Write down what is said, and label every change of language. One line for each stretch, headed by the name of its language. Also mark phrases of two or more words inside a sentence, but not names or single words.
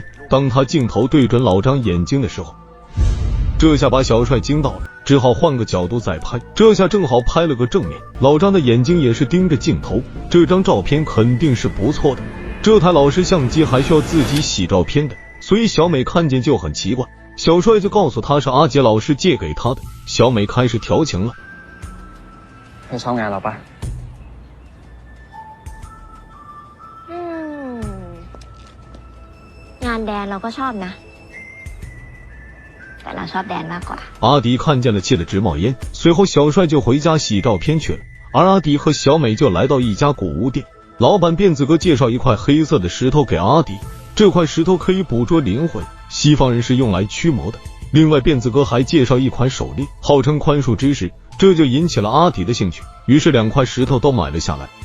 Chinese: 当他镜头对准老张眼睛的时候，这下把小帅惊到了，只好换个角度再拍，这下正好拍了个正面，老张的眼睛也是盯着镜头，这张照片肯定是不错的。这台老式相機还需要自己洗照片的，所以小美看見就很奇怪，小帥就告訴他是阿杰老師借給他的。小美開始調情了。你爽眼了吧？
Thai: งานแดนเราก็ชอบนะแต่เราชอบแดนมากกว่า。
Chinese: 阿迪看见了气得直冒烟，随后小帅就回家洗照片去了，而阿迪和小美就来到一家古物店。老板辫子哥介绍一块黑色的石头给阿迪，这块石头可以捕捉灵魂，西方人是用来驱魔的。另外辫子哥还介绍一款手链，号称宽恕之石，这就引起了阿迪的兴趣，于是2块石头都买了下来。